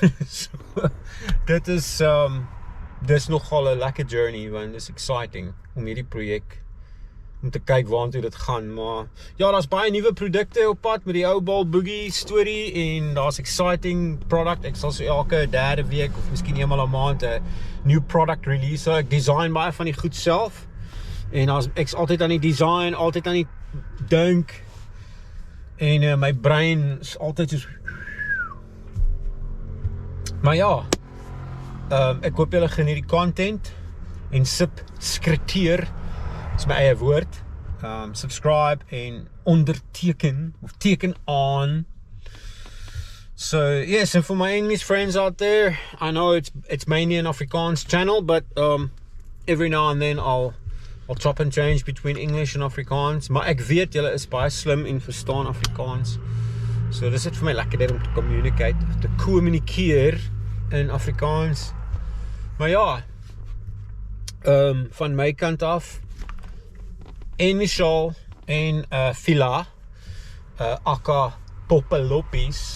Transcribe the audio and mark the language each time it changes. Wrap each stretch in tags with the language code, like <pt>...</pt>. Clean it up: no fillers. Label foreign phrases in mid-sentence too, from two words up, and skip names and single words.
<af>So, dit is dis nogal 'n lekker journey, want dis exciting om hierdie projek om te kyk waartoe dit gaan. Maar ja, daar's baie nuwe produkte op pad met die Ouball Boogie storie en daar's</af> <en>exciting product.</en> <af>Ek sal so elke 3de week of miskien eenmal 'n maand 'n</af> <en>new product release.</en> <af>So ek design baie van die goed self. En ek's altyd aan die design, altyd aan die dink. En my brein is altyd soos. Maar ja, ek hoop julle geniet die content en subskriteer, is my eie woord. Subscribe en onderteken of teken aan.</af> <en>So yes, and for my English friends out there, I know it's mainly an Afrikaans channel, but every now and then I'll chop and change between English and Afrikaans.</en> <af>Maar ek weet julle is baie slim en verstaan Afrikaans. So dis dit vir my lekker om te kommunikeer in Afrikaans. Maar ja, van my kant af, en Michelle en Fila, aka Poppeloppies.</af>